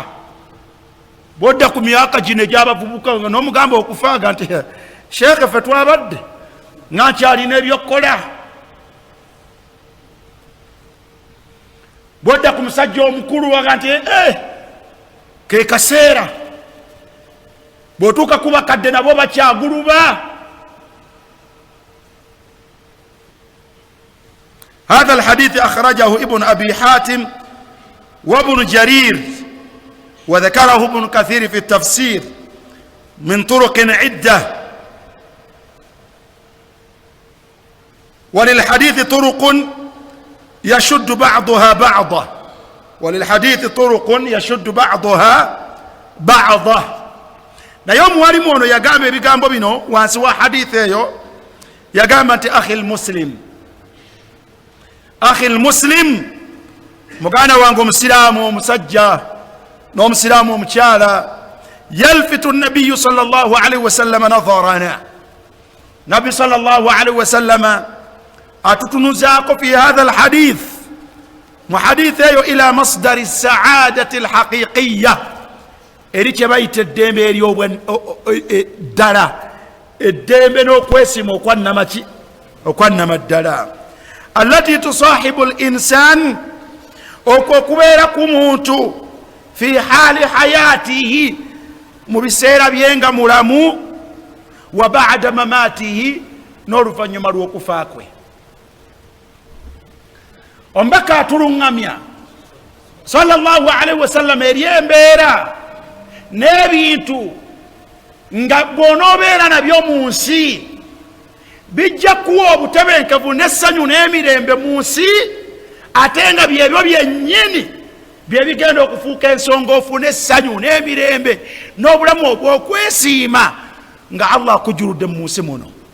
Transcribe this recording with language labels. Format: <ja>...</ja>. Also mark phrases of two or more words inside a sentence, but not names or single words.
<lg>Bw'odda ku myaka gino egy'abavubuka n'omugamba okufaaga nti sheekhe ffe twabadde nga nkyalina ebyokukola. bwodda ku musajja omukulu waga nti ke kaseera bw'otuuka ku bakadde nabo bakyaguluba.</lg> <ar>هذا الحديث أخرجه ابن أبي حاتم وابن جرير وذكره ابن كثير في التفسير من طرق عدة. وللحديث طرق يشد بعضها بعضا، وللحديث طرق يشد بعضها بعضا.</ar> <lg>naye omuwalimu ono yagamba ebigambo bino wansi wa hadithi eyo, yagamba nti</lg> <ar>أخي المسلم, أخي المسلم,</ar> <lg>muganda wange omusiraamu omusajja n'omusiraamu omukyala,</lg> <ar>يلفت النبي صلى الله عليه وسلم نظرنا، النبي صلى الله عليه wasallam atutunuzaako في هذا الحديث,</ar> <lg>mu hadithi eyo,</lg> <ar>إلى مصدر السعادة الحقيقية,</ar> <lg>eri kye bayita eddembe ery'ddala, eddembe n'okwesima okwannamaki, okwannama ddala,</lg> <ar>التي تصاحب الإنسان,</ar> <lg>okwo okubeera ku muntu</lg> <ar>في حال حياته,</ar> <lg>mu biseera byenga mulamu,</lg> <ar>وبعد مماته,</ar> <lg>n'oluvannyuma lw'okufa kwe. Omubaka atuluŋŋamya</lg> <ar>صلى الله عليه وسلم</ar> <lg>eri embeera n'ebintu nga bw'onoobeera nabyo mu nsi bijja kuwa obutebenkevu n'essanyu n'emirembe mu nsi, ate nga byebyo byennyini bye bigenda okufuuka ensongoofu n'essanyu n'emirembe n'obulamu obw'okwesiima nga Allah akujjuludde mu nsi muno.</lg>